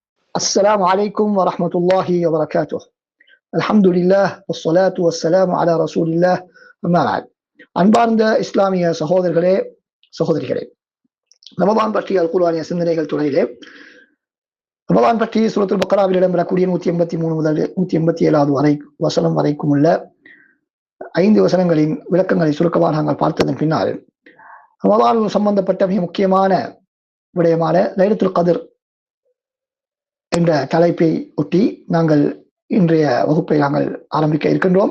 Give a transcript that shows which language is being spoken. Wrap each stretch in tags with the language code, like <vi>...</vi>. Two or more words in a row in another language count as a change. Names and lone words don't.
<ar>السلام عليكم ورحمة الله وبركاته. الحمد لله والصلاة والسلام على رسول الله. أما بعد.</ar> <ta>அன்பார்ந்த இஸ்லாமிய சகோதரர்களே சகோதரிகளே, ரமதான் பற்றிய அல் குர்ஆனிய சிந்தனைகள் துறையிலே ரமதான் பற்றி சூரத்துல் பக்ராவில் இடம்பெறக்கூடிய 183 முதல் 187வது வசனம் வரைக்கும் உள்ள 5 வசனங்களின் விளக்கங்களை சுருக்கமாக நாங்கள் பார்த்ததன் பின்னால் ரமதான் சம்பந்தப்பட்ட மிக முக்கியமான விடயமான லைலத்துல் கத்ர் என்ற தலைப்பை ஒட்டி நாங்கள் இன்றைய வகுப்பை நாங்கள் ஆரம்பிக்க இருக்கின்றோம்.</ta>